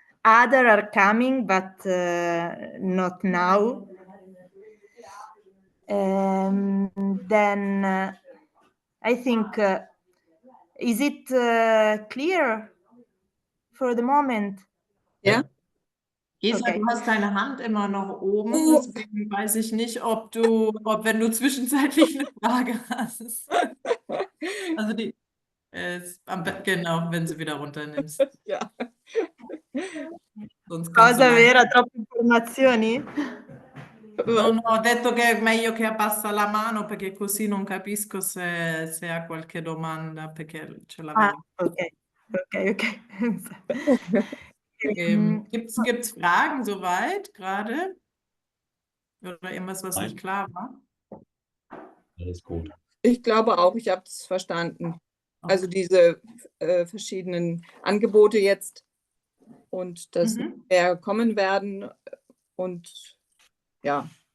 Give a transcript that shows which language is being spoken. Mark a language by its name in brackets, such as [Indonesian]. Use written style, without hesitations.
[English] Other are coming, but not now. Then I think, is it clear for the moment? [German] Ja. Gesa, Okay. du hast deine Hand immer noch oben, deswegen weiß ich nicht, ob wenn du zwischenzeitlich eine Frage hast. Also genau, wenn sie wieder runternimmst. Ja. Sonst kannst [Italian] Cosa [German] du [Italian] vera, troppe informazioni? No, ho detto che è meglio che abbassa la mano perché così non capisco se ha qualche domanda, perché ce l'avevo. Okay. [German] Gibt's Fragen soweit gerade? Oder irgendwas, was nicht klar war? Alles gut. Ich glaube auch, ich habe es verstanden. Also diese verschiedenen Angebote jetzt und dass mehr kommen werden und ja.